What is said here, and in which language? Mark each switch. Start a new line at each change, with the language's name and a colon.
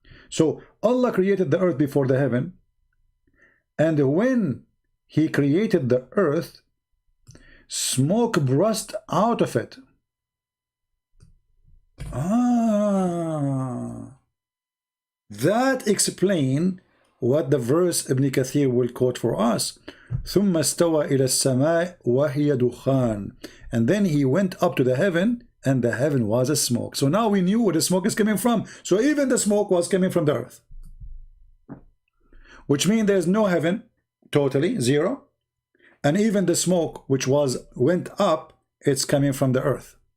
English: So Allah created the earth before the heaven, and when he created the earth, smoke burst out of it. That explains what the verse Ibn Kathir will quote for us.
Arabic: ثم استوى إلى السماء وهي دخان.
English: And then he went up to the heaven, and the heaven was a smoke. So now we knew where the smoke is coming from. So even the smoke was coming from the earth. which means there's no heaven, totally, zero. And even the smoke which went up, it's coming from the earth.